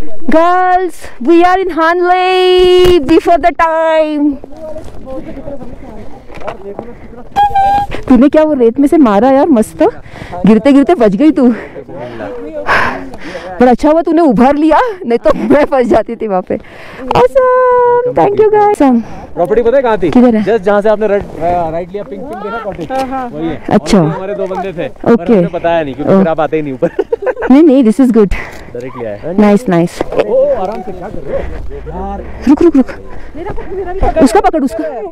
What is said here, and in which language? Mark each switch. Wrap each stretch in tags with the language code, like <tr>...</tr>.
<en>Girls, we are in Hanle before the time.</en> <hi>तूने क्या वो रेत में से मारा यार, मस्त. गिरते गिरते बच गई तू. पर अच्छा हुआ तूने उभार लिया, नहीं तो मैं फंस जाती थी वहाँ पे.</hi> <en>awesome, thank you guys.</en> <hi>Property पता है कहाँ थी? किधर है? जस्ट जहाँ से आपने राइट लिया, पिंक पिंक देखा कॉटेज, वही है. अच्छा. हमारे 2 बंदे थे. ओके. हमने बताया नहीं क्योंकि फिर आप आते ही नहीं ऊपर. नहीं,</hi> <en>This is good.</en> <hi>डायरेक्टली आया.</hi> <en>Nice nice.</en> <hi>ओ आराम से, क्या कर रहे हो यार? रुक रुक रुक. उसका पकड़, उसका.</hi>